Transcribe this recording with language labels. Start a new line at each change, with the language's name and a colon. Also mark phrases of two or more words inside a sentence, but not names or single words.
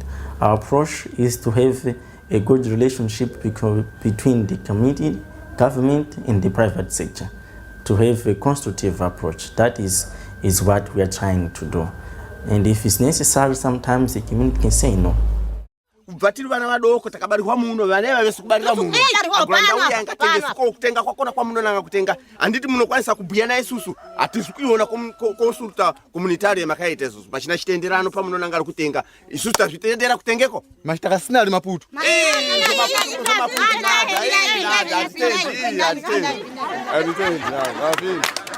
English: Our approach is to have a good relationship between the community, government, and the private sector, to have a constructive approach. That is what we are trying to do. And if it's necessary, sometimes the community can say no.
Shona: Vatiri vana vadoko takabarirwa muno vana vavese kubarira muno agwanda uya angatengesa kutenga kwakona kwa muno nanga kutenga anditi munokwanisa kubhuya naye isusu hatisi kuiona
Portuguese: konsulta communitaire
Shona: makaita isusu pachina chitenderano pamuno nanga kutenga isusu tazvitendera kutengeko Mashitakasina ali Maputo. Maputo nada.